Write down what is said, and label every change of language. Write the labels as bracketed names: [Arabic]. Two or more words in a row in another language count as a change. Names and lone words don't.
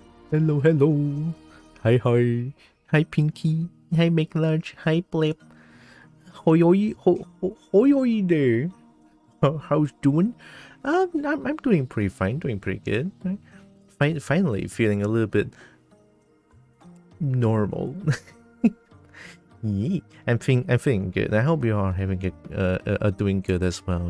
[English] Hello, hello. Hi, hi. Hi, Pinky. Hi, McLarge. Hi, Blip. Hoyoy there. How's doing? I'm doing pretty fine, doing pretty good. Right? Finally feeling a little bit normal. Yeah, I'm feeling good. I hope you are having doing good as well.